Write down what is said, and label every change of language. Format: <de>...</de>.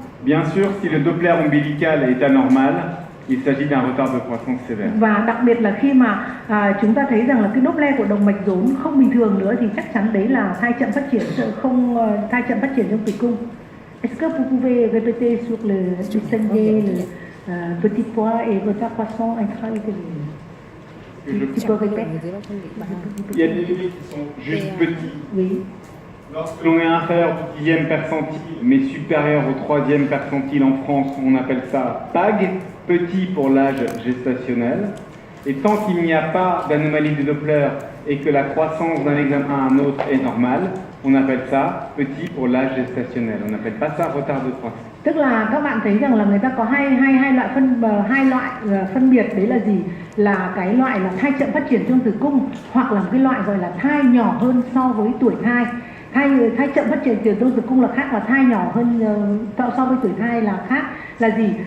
<fr>Bien sûr, si le Doppler ombilical est anormal, il s'agit d'un retard de croissance sévère.</fr> <vi>Và đặc biệt là khi mà chúng ta thấy rằng là cái Doppler của động mạch rốn không bình thường nữa thì chắc chắn đấy là thai chậm phát triển trong tử cung.</vi> <fr>Est-ce que vous pouvez répéter sur le distinguer petit poids et retard croissant intra-utérin? Tu peux répéter? Il y a des bébés qui sont juste petits. Oui. Lorsque l'on est inférieur au 10e percentile, mais supérieur au 3e percentile en France, on appelle ça PAG, petit pour l'âge gestationnel. Et tant qu'il n'y a pas d'anomalie du Doppler et que la croissance d'un examen à un autre est normale, on appelle ça petit pour l'âge gestationnel. On n'appelle pas ça retard de croissance.</fr> <vi>Tức là các bạn thấy rằng là người ta có hai loại phân biệt, đấy là gì? Là cái loại là thai chậm phát triển trong tử cung, hoặc là một cái loại gọi là thai nhỏ hơn so với tuổi thai. Thai chậm phát triển trong tử cung là khác, và thai nhỏ hơn so với tuổi thai là khác. Là gì?</vi>